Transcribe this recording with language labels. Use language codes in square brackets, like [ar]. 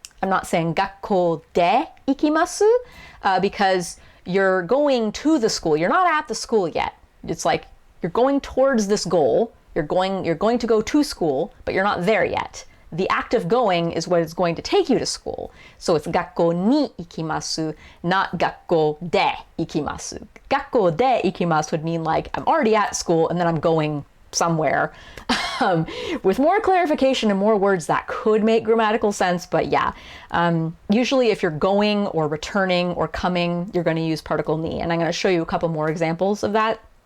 [en] I'm not saying [ja] 学校で行きます [en] because you're going to the school. You're not at the school yet. It's like you're going towards this goal. You're going to go to school, but you're not there yet. The act of going is what is going to take you to school. So it's [ja] 学校に行きます, [en] not [ja] 学校で行きます. 学校で行きます [en] would mean like I'm already at school and then I'm going somewhere. With more clarification and more words that could make grammatical sense, but yeah. Usually if you're going or returning or coming, you're going to use particle ni. And I'm going to show you a couple more examples of that.